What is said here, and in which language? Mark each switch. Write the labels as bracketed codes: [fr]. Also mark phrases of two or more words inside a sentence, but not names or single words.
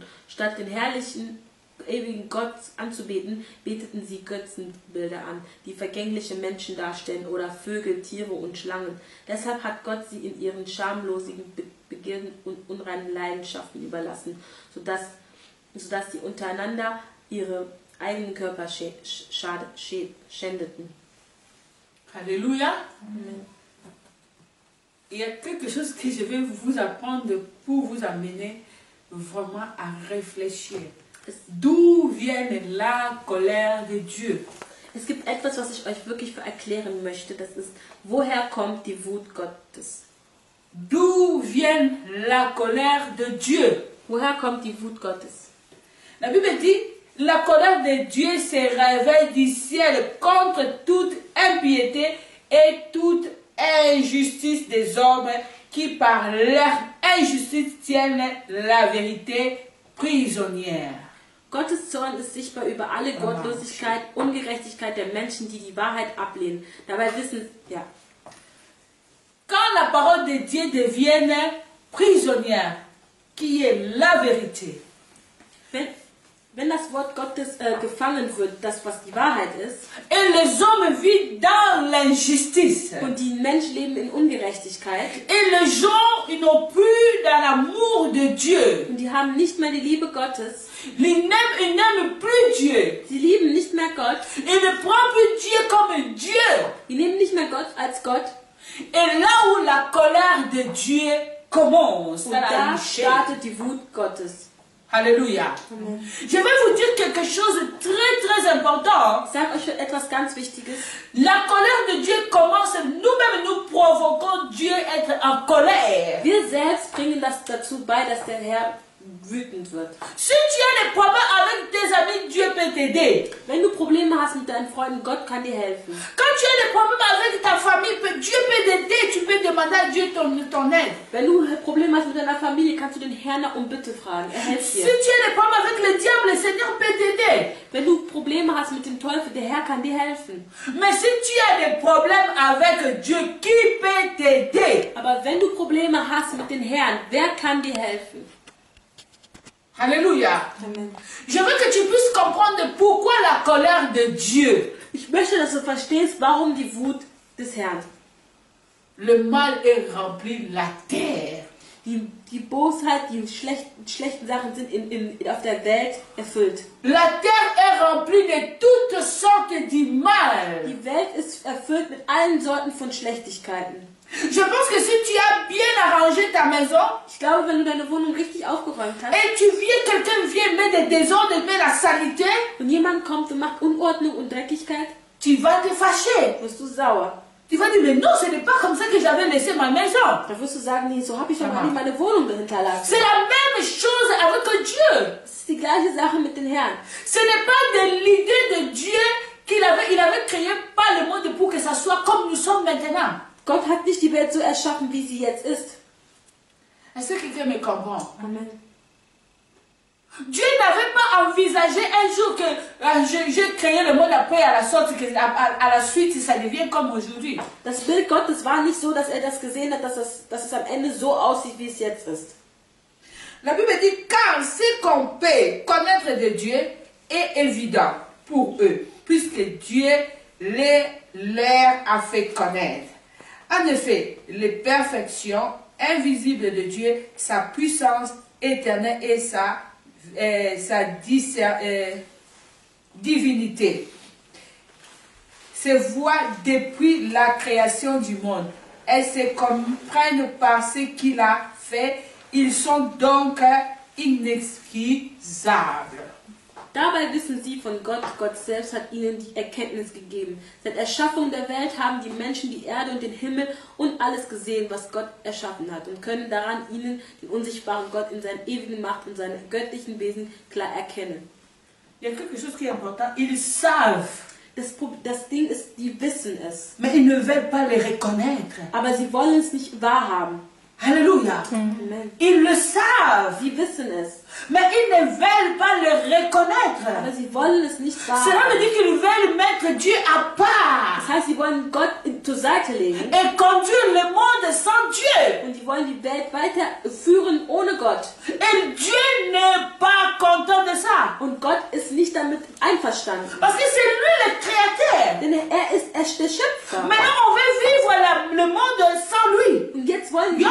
[de] Statt den herrlichen, ewigen Gott anzubeten, beteten sie Götzenbilder an, die vergängliche Menschen darstellen oder Vögel, Tiere und Schlangen. Deshalb hat Gott sie in ihren schamlosen Begierden und unreinen Leidenschaften überlassen, sodass sie untereinander ihre eigenen Körper schändeten. [fr] Alléluia. Il y a quelque chose que je vais vous apprendre pour vous amener vraiment à réfléchir. D'où vient la colère de Dieu? [de] Es gibt etwas, was ich euch wirklich erklären möchte. Das ist, woher kommt die Wut Gottes? [fr] D'où vient la colère de Dieu? [de] Woher kommt die Wut Gottes? [fr] La Bible dit, la colère de Dieu se réveille du ciel contre toute impiété et toute injustice des hommes qui par leur injustice tiennent la vérité prisonnière. [de] Gottes Zorn ist sichtbar über alle Gottlosigkeit, Ungerechtigkeit der Menschen, die die Wahrheit ablehnen. Dabei wissen, ja. [fr] Quand la parole de Dieu devient prisonnière, qui est la vérité, [de] wenn das Wort Gottes gefangen wird, das was die Wahrheit ist, [fr] et les hommes vivent dans l'injustice, [de] und die Menschen leben in Ungerechtigkeit, [fr] et les gens ils n'ont plus dans l'amour de Dieu, [de] und die haben nicht mehr die Liebe Gottes, [fr] ils n'aiment plus Dieu, [de] sie lieben nicht mehr Gott, [fr] ils ne prennent plus Dieu comme Dieu, [de] die nehmen nicht mehr Gott als Gott, [fr] et là où la colère de Dieu commence, [de] und da startet die Wut Gottes. [fr] Alléluia. Amen. Je vais vous dire quelque chose de très très important. [de] Ich sage euch etwas ganz Wichtiges. [fr] La colère de Dieu commence, nous-mêmes nous provoquons Dieu être en colère. [de] Wir selbst bringen das dazu bei, dass der Herr wütend wird. [fr] Si tu as des problèmes avec tes amis, Dieu peut t'aider. [de] Wenn du Probleme hast mit deinen Freunden, Gott kann dir helfen. [fr] Quand tu as des problèmes avec ta famille, Dieu peut t'aider. Tu peux demander à Dieu ton aide. [de] Wenn du Probleme hast mit deiner Familie, kannst du den Herrn um Bitte fragen. Er hilft [fr] Si [de] dir. [fr] tu as des problèmes avec le diable, le Seigneur peut t'aider. [de] Wenn du Probleme hast mit dem Teufel, der Herr kann dir helfen. [fr] Mais si tu as des problèmes avec Dieu, qui peut t'aider? [de] Aber wenn du Probleme hast mit dem Herrn, wer kann dir helfen? [fr] Alléluia. Amen. Je veux que tu puisses comprendre pourquoi la colère de Dieu. [de] Ich möchte, dass du verstehst, warum die Wut des Herrn. [fr] Le mal est rempli la terre. [de] Die Bosheit, die schlechten Sachen sind auf der Welt erfüllt. [fr] La terre est remplie de toutes sortes de mal. [de] Die Welt ist erfüllt mit allen Sorten von Schlechtigkeiten. [fr] Je pense que si tu as bien arrangé ta maison, [de] Ich glaube, wenn du deine Wohnung richtig aufgeräumt hast [fr] et quelqu'un vient mettre des désordres, mettre la saleté, [de] und jemand kommt und macht Unordnung und Dreckigkeit, [fr] tu vas te fâcher. [de] wirst du sauer. [fr] Tu vas dire, mais non, ce n'est pas comme ça que j'avais laissé ma maison. [de] Da wirst du sagen, nee, so habe ich doch gar nicht meine Wohnung hinterlassen. [fr] C'est la même chose avec Dieu. [de] Das ist die gleiche Sache mit den Herrn. [fr] Ce n'est pas de l'idée de Dieu qu'il avait créé pas le monde pour que ça soit comme nous sommes maintenant. [de] Gott hat nicht die Welt so erschaffen, wie sie jetzt ist. [fr] Est-ce que quelqu'un me comprend? Amen. Dieu n'avait pas envisagé un jour que j'ai créé le monde après à la sorte que à la suite ça devient comme aujourd'hui. [de] Das Bild Gottes war nicht so, dass er das gesehen hat, dass es am Ende so aussieht, wie es jetzt ist. [fr] La Bible dit car ce qu'on peut connaître de Dieu est évident pour eux, puisque Dieu leur a fait connaître. En effet, les perfections invisibles de Dieu, sa puissance éternelle et sa divinité se voient depuis la création du monde. Elles se comprennent par ce qu'il a fait. Ils sont donc inexcusables. [de] Dabei wissen sie von Gott, Gott selbst hat ihnen die Erkenntnis gegeben. Seit Erschaffung der Welt haben die Menschen die Erde und den Himmel und alles gesehen, was Gott erschaffen hat und können daran ihnen den unsichtbaren Gott in seiner ewigen Macht und seinem göttlichen Wesen klar erkennen. [fr] Il y a quelque chose qui est important. Ils savent. [de] Das Ding ist, die wissen es. [fr] Mais ils ne veulent pas les reconnaître. [de] Aber sie wollen es nicht wahrhaben. [fr] Alléluia. Amen. Ils le savent. [de] Sie wissen es. [fr] Mais ils ne veulent pas le reconnaître. [de] Aber sie wollen es nicht [fr] Cela [de] wahrhaben. [fr] veut dire qu'ils veulent mettre Dieu à part. [de] Das heißt, sie wollen Gott zur Seite legen. [fr] Et conduire le monde sans Dieu. [de] Und die wollen die Welt weiterführen ohne Gott. [fr] Et Dieu n'est pas content de ça. [de] Und Gott ist nicht damit einverstanden. [fr] Parce que c'est lui le créateur. [de] Denn er ist der Schöpfer. [fr] Maintenant, on veut vivre le monde sans lui. [de] Und jetzt wollen wir